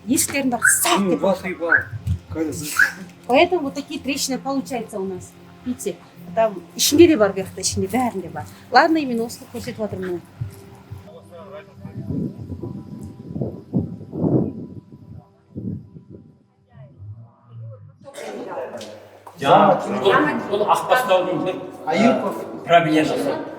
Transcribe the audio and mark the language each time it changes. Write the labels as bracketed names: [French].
[Kazakh] Есіктердің бәрі сақ деп ашылады. [Russian] Поэтому вот такие трещины получаются у нас. Видите, там [Kazakh] ішінде де бар, bu жақта ішінде бәрінде бар. [Russian] Ладно, именно [Kazakh] осы көрсетіп жатырмын. Бұл Ақбастаудың бір проблемасы.